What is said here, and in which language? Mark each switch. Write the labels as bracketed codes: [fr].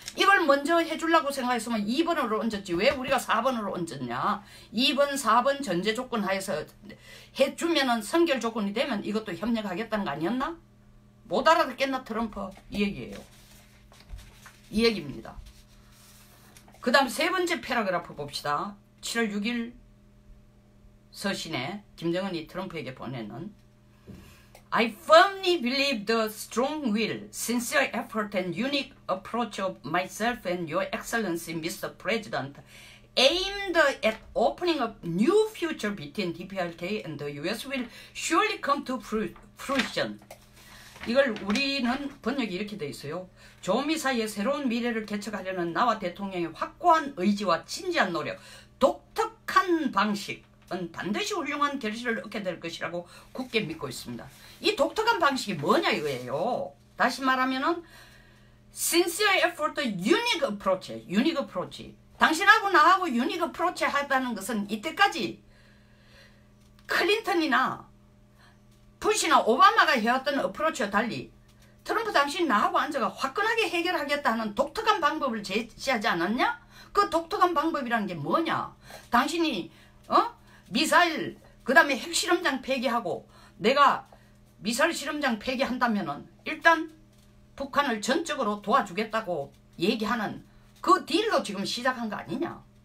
[ko] 이걸 먼저 해주려고 생각했으면 2번으로 얹었지. 왜 우리가 4번으로 얹었냐. 2번, 4번 전제 조건 하에서 해주면은 선결 조건이 되면 이것도 협력하겠다는 거 아니었나? 못 알아듣겠나 트럼프? 이 얘기예요. 이 얘기입니다. 그 다음 세 번째 패러그래프 봅시다. 7월 6일 서신에 김정은이 트럼프에게 보내는 [en] I firmly believe the strong will, sincere effort and unique approach of myself and your excellency, Mr. President, aimed at opening a new future between DPRK and the US will surely come to fruition. [ko] 이걸 우리는 번역이 이렇게 돼 있어요. 조미 사이의 새로운 미래를 개척하려는 나와 대통령의 확고한 의지와 진지한 노력, 독특한 방식은 반드시 훌륭한 결실을 얻게 될 것이라고 굳게 믿고 있습니다. 이 독특한 방식이 뭐냐 이거예요. 다시 말하면은 [en] sincere effort, unique approach. [ko] 당신하고 나하고 [en] unique approach [ko] 하다는 것은 이때까지 클린턴이나 부시나 오바마가 해왔던 어프로치와 달리 트럼프 당신 나하고 앉아가 화끈하게 해결하겠다 하는 독특한 방법을 제시하지 않았냐? 그 독특한 방법이라는 게 뭐냐? 당신이 미사일 그 다음에 핵실험장 폐기하고 내가 미사일 실험장 폐기한다면은 일단 북한을 전적으로 도와주겠다고 얘기하는 그 딜로 지금 시작한 거 아니냐?